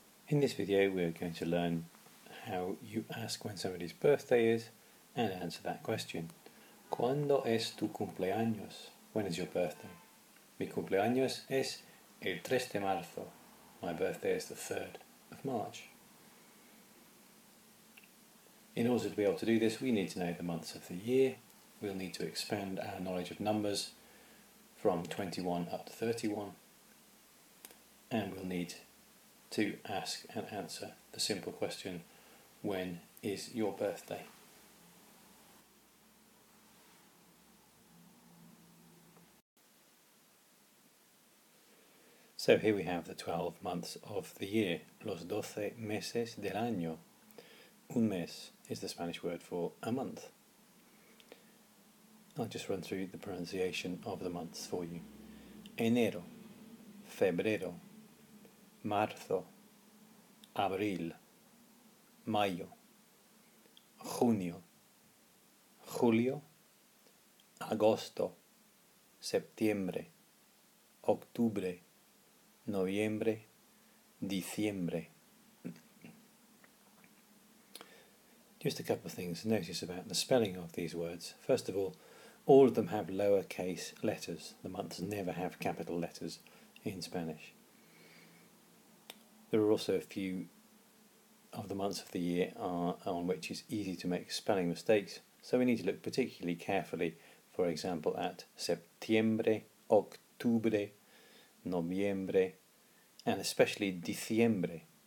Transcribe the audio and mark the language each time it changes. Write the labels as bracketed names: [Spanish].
[English] In this video we're going to learn how you ask when somebody's birthday is and answer that question. [Spanish] ¿Cuándo es tu cumpleaños? [English] When is your birthday? [Spanish] Mi cumpleaños es el 3 de marzo. [English] My birthday is the 3rd of March. In order to be able to do this, we need to know the months of the year. We'll need to expand our knowledge of numbers from 21 up to 31. And we'll need to ask and answer the simple question, when is your birthday? So here we have the 12 months of the year, [Spanish] los 12 meses del año. [English] Un mes is the Spanish word for a month. I'll just run through the pronunciation of the months for you. [Spanish] Enero, febrero, marzo, abril, mayo, junio, julio, agosto, septiembre, octubre, noviembre, diciembre. [English] Just a couple of things to notice about the spelling of these words. First of all of them have lowercase letters. The months never have capital letters in Spanish. There are also a few of the months of the year on which it's easy to make spelling mistakes, so we need to look particularly carefully, for example, at septiembre, octubre, noviembre, and especially diciembre.